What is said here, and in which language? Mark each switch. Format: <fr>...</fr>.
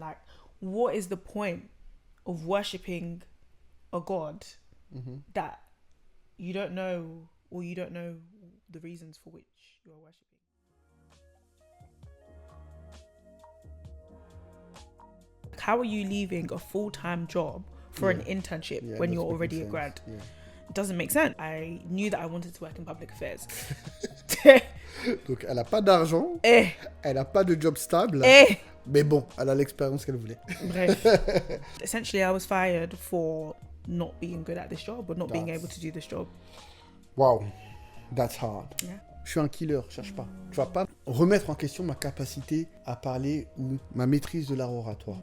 <en>Like, what is the point of worshipping a God that you don't know, or you don't know the reasons for which you are worshipping? How are you leaving a full-time job for an internship when you're already a grad? It doesn't make sense. I knew that I wanted to work in public affairs.</en> <fr>Donc, elle n'a pas d'argent, elle n'a pas de job stable, Mais bon, elle a l'expérience qu'elle voulait. Bref.</fr> <en>Essentially, I was fired for not being good at this job or not being able to do this job. Wow, that's hard. Yeah.</en> <fr>Je suis un killer, cherche pas. Tu vas pas remettre en question ma capacité à parler ou ma maîtrise de l'art oratoire.</fr>